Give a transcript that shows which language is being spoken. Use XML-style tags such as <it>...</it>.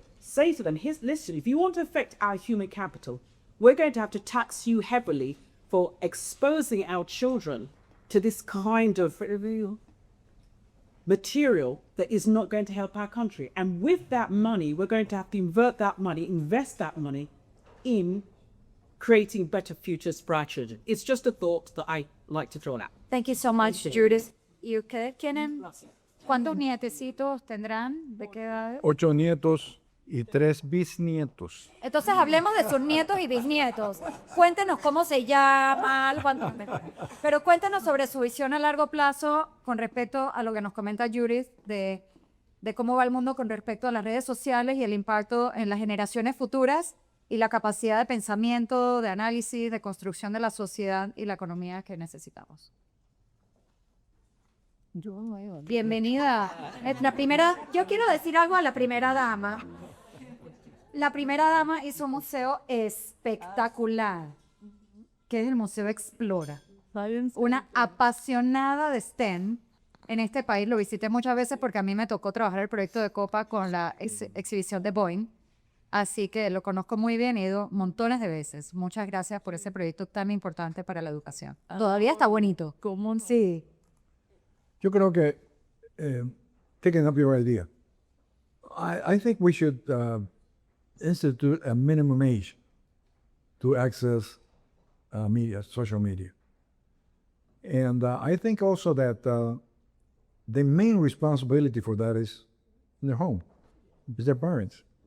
<en>Say to them, listen, if you want to affect our human capital, we're going to have to tax you heavily for exposing our children to this kind of material that is not going to help our country. And with that money, we're going to have to invest that money in creating better futures for our children. It's just a thought that I like to throw out. Thank you so much, Judith.</en> <es>¿Y ustedes tienen cuántos nietecitos tendrán? ¿De qué edad? 8 nietos y 3 bisnietos. Entonces hablemos de sus nietos y bisnietos. Cuéntenos cómo se llaman, pero cuéntenos sobre su visión a largo plazo con respecto a lo que nos comenta Judith de cómo va el mundo con respecto a las redes sociales y el impacto en las generaciones futuras y la capacidad de pensamiento, de análisis, de construcción de la sociedad y la economía que necesitamos. Bienvenida. Yo quiero decir algo a la primera dama. La primera dama hizo un museo espectacular, que es el Museo Explora. una apasionada de STEM en este país. Lo visité muchas veces porque a mí me tocó trabajar el proyecto de Copa con la exhibición de Boeing. Así que lo conozco muy bien, he ido montones de veces. Muchas gracias por ese proyecto tan importante para la educación. Todavía está bonito. Sí. Yo creo que,</es> <en>taking up your idea, I think we should institute a minimum age to access media, social media. And I think also that the main responsibility for that is in their home, is their parents.</en>